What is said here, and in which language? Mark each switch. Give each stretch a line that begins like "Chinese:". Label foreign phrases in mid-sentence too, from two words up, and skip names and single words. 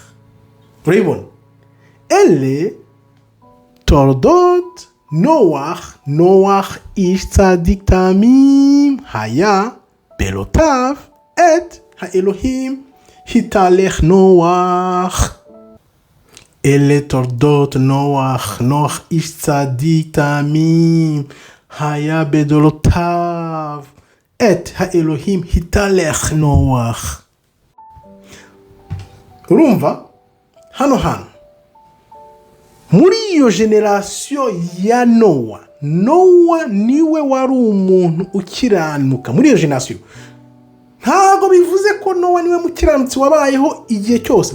Hebrew: ריבון, אלה תולדות נוח איש צדיק תמים היה בלותיו את האלוהים התהלך נוח. אלה תולדות נוח איש צדיק תמים היה בדורותיו את האלוהים התהלך נוח.
Kinyarwanda: urumva hano muri iyo generasiyo ya Nowa niwe wari umuntu ukiranuka. Muri iyo generasiyo ntabwo bivuze ko Nowa niwe mukiranutsi wabayeho igihe cyose